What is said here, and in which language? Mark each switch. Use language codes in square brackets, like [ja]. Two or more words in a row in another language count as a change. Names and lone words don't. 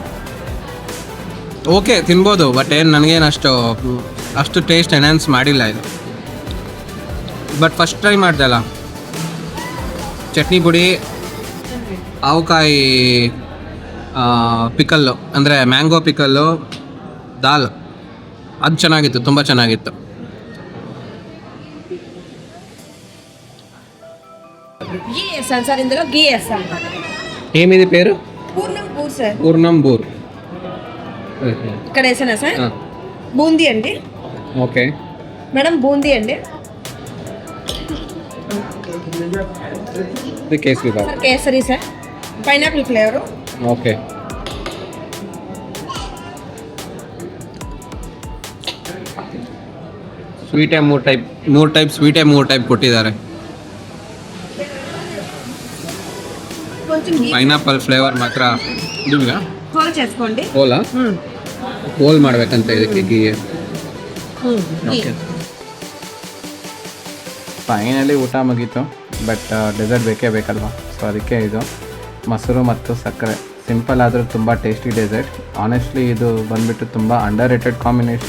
[kn] ಓಕೆ ತಿನ್ಬೋದು, ಬಟ್ ಏನು ನನಗೇನು ಅಷ್ಟು [en] taste enhance [kn] ಮಾಡಿಲ್ಲ ಇದು. [en] but first try [kn] ಮಾಡಿದೆ ಅಲ್ಲ, ಚಟ್ನಿ ಪುಡಿ, ಆವಕಾಯಿ ಪಿಕಲ್ಲು ಅಂದರೆ [en] mango pickle, [kn] ದಾಲ್, ಅದು ಚೆನ್ನಾಗಿತ್ತು, ತುಂಬ ಚೆನ್ನಾಗಿತ್ತು. [te] గీ వేస్తాను సార్. ఇందులో గీ వేస్తాను. ఏమిది పేరు? పూర్ణంపూర్ సార్. పూర్ణంపూర్. ఇక్కడ వేసానా సార్? బూందీ అండి. ఓకే మేడం, బూందీ అండి. ఇది కేసరి బాబు. సార్ కేసరి సార్. [en] pineapple flavour. [te] ఓకే. [kn] ಸ್ವೀಟೇ ಮೂರು ಟೈಪ್ ಸ್ವೀಟೇ ಮೂರು ಟೈಪ್ ಕೊಟ್ಟಿದ್ದಾರೆ. [te] కొంచెం గీ [en] pineapple flavour [kn] ಮಾತ್ರ ಇದೀಗ [te] హోల్ చేసుకోండి. [kn] ಹೋಲಾ ಹೋಲ್ ಮಾಡ್ಬೇಕಂತ ಇದಕ್ಕೆ ಗೀ. [te] గీ. [kn] ಫೈನಲಿ ಊಟ ಮುಗೀತು, [en] but dessert [kn] ಬೇಕೇ ಬೇಕಲ್ವಾ, ಸೊ ಅದಕ್ಕೆ ಇದು ಮೊಸರು ಮತ್ತು ಸಕ್ಕರೆ. ಸಿಂಪಲ್ ಆದರೂ ತುಂಬ [en] tasty dessert. [kn] ಆನೆಸ್ಟ್ಲಿ ಇದು ಬಂದುಬಿಟ್ಟು ತುಂಬ [en] underrated combination.